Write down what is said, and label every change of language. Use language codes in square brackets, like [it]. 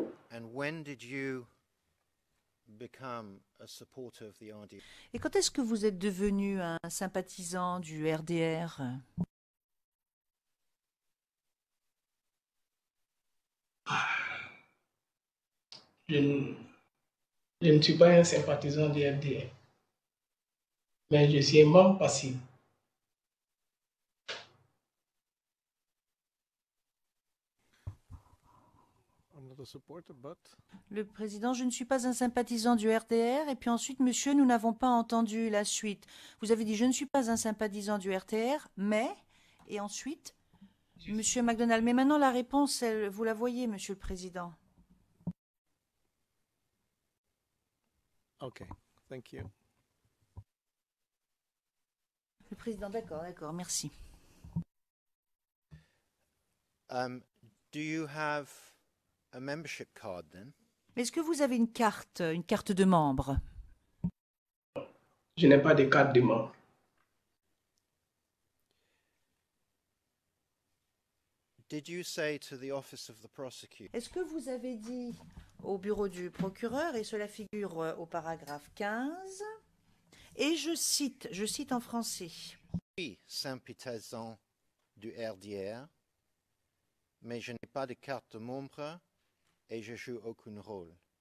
[en] and when did you become a supporter of the RDR? [fr] Et quand est-ce que vous êtes devenu un sympathisant du RDR? Je ne suis pas un sympathisant du FDR, mais je suis un membre passif. [en] I'm not a supporter, but [fr] Le président, je ne suis pas un sympathisant du RDR. Et puis ensuite, monsieur, nous n'avons pas entendu la suite. Vous avez dit, je ne suis pas un sympathisant du RDR, mais... Et ensuite, monsieur McDonald. Mais maintenant, la réponse, vous la voyez, monsieur le président. [en] okay. Thank you. [fr] Le président, d'accord, merci. [en] Do you have a membership card then? [fr] Est-ce que vous avez une carte de membre? Je n'ai pas de carte de membre. [en] Did you say to the office of the prosecutor, [fr] Est-ce que vous avez dit au bureau du procureur, et cela figure au paragraphe 15, et je cite en français, je suis sympathisant du RDR, mais je n'ai pas de carte de membre et je joue aucun rôle.